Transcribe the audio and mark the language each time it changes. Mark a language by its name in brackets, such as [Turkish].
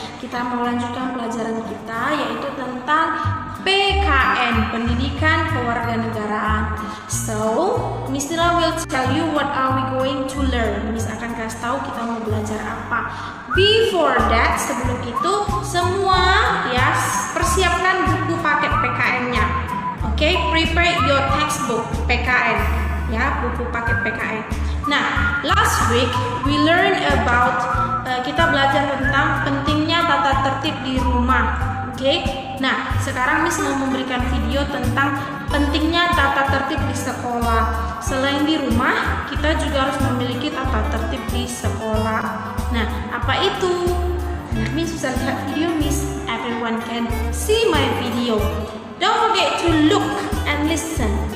[Indonesian] Kita mau lanjutkan pelajaran kita, yaitu tentang PKN, Pendidikan Kewarganegaraan. [English] So, Miss Nila will tell you what are we going to learn. [Indonesian] Miss akan kasih tahu kita mau belajar apa. [English] Before that, [Indonesian] sebelum itu, semua ya persiapkan buku paket PKN-nya. [English] Oke, prepare your textbook PKN, ya, [Indonesian] buku paket PKN. Nah, [English] last week we learn about [Indonesian] kita belajar tentang pentingnya tata tertib di rumah. Oke. Nah, sekarang Miss mau memberikan video tentang pentingnya tata tertib di sekolah. Selain di rumah, kita juga harus memiliki tata tertib di sekolah. Nah, apa itu? Nah, Miss bisa lihat video Miss. [English] Everyone can see my video. Don't forget to look and listen.